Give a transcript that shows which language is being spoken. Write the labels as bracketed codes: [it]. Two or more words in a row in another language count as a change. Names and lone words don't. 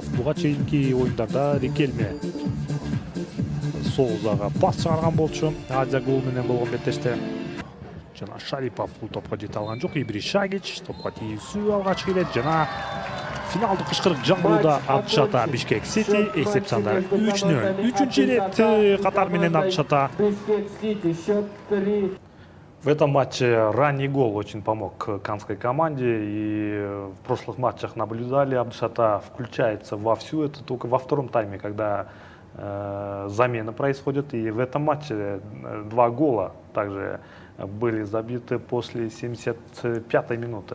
[ky] Буга чейинки оюндарда Рикельме Соузага пас чыгарган болчу. Азия гол менен болгон беттеште. Жана Шарипов бул топко жете алган жок. Ибришагич топко тийүүсү алгач келет. Жана финалдык кычкырык жаңырууда Абдушата Бишкек Сити эсеп сандары 3-0. 3-чү рет катар менен Абдушата. [ru] В этом матче ранний гол очень помог канской команде. И в прошлых матчах наблюдали, Абдушата включается вовсю. Это только во втором тайме, когда замена происходит. И в этом матче 2 гола также были забиты после 75-й минуты.